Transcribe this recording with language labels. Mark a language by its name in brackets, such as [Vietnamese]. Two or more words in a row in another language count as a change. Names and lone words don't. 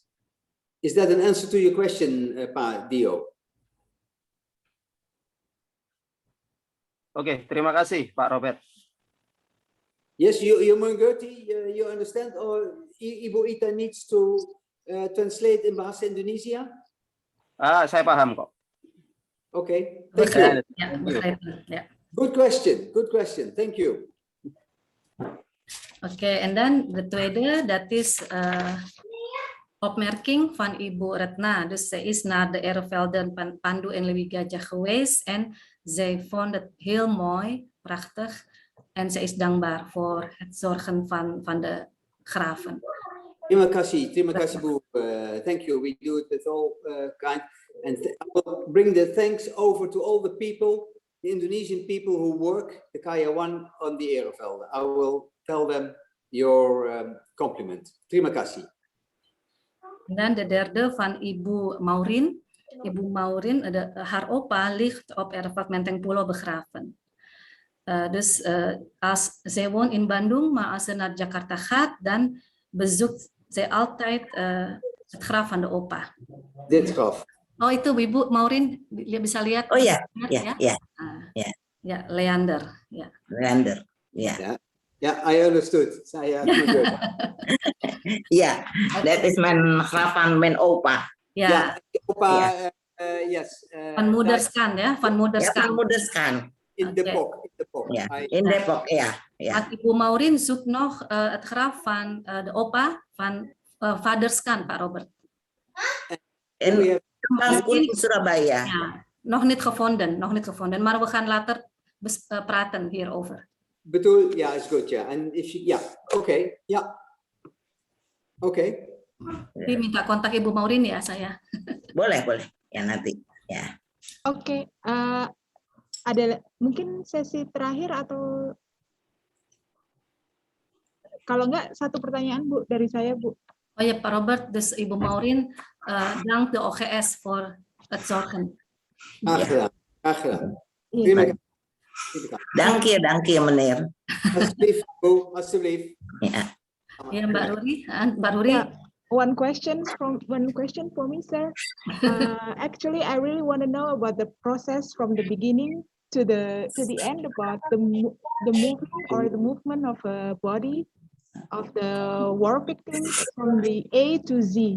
[English] Is that an answer to your question, Pak Dio? [Indonesian] Oke, terima kasih Pak Robert. [English] Yes, you mengerti, you understand, or Ibu Ita needs to translate in bahasa Indonesia? [Indonesian] Saya paham kok. [English] Okay, thank you. Yeah. Good question. Thank you. Okay, and then the [Dutch] tweede, dat is opmerking van Ibu Retna. Dus zij is naar de Ervelden Pandu en Lewi Gajah geweest en zij vond het heel mooi, prachtig. En zij is dankbaar voor het zorgen van de graven. [Indonesian] Terima kasih Bu. [English] Thank you. We do it with all kind. And I will bring the thanks over to all the people, the Indonesian people who work the Kayawan on the Erevelde. I will tell them your compliment. [Indonesian] Terima kasih. [Dutch] Dan de derde van Ibu Maurin. Ibu Maurin, haar opa ligt op Ereveld Menteng Pulo begraven. Dus als zij woont in Bandung, maar als ze naar Jakarta gaat, dan bezoekt zij altijd het graf van de opa. Dit graf. [Indonesian] Oh itu Ibu Maurin bisa lihat? Oh ya, ya, Leander. Ya. Leander, ya. [English] Yeah, I understood. Saya Yeah, that is [Dutch] mijn graf van mijn opa. Ja. [English] Opa, yes. [Dutch] Van Moederskan ya, van Moederskan. Van Moederskan. In Depok. Ja, in Depok, ja. Maar Ibu Maurin zoekt nog het graf van de opa van Vaderskan, Pak Robert. In Surabaya. Ja, nog niet gevonden, maar we gaan later praten hierover. Betul, ja, is goed, ja. En [English] if you, [Dutch] ja, oké, ja. Oké. [Indonesian] Jadi minta kontak Ibu Maurin ya saya. Boleh, ya nanti, ya. Oke, ada mungkin sesi terakhir atau kalau enggak satu pertanyaan Bu dari saya Bu. Oh ya Pak Robert, [Dutch] dus Ibu Maurin dank de OGS voor het zorgen. Graag gedaan. [Indonesian] Terima kasih. [Dutch] Dank je meneer. Alsjeblieft, Bu, alsjeblieft. [Indonesian] Ya Mbak Ruri. [English] One question for me, sir. Actually, I really want to know about the process from the beginning to the end about the movement of a body of the war victims from the A to Z.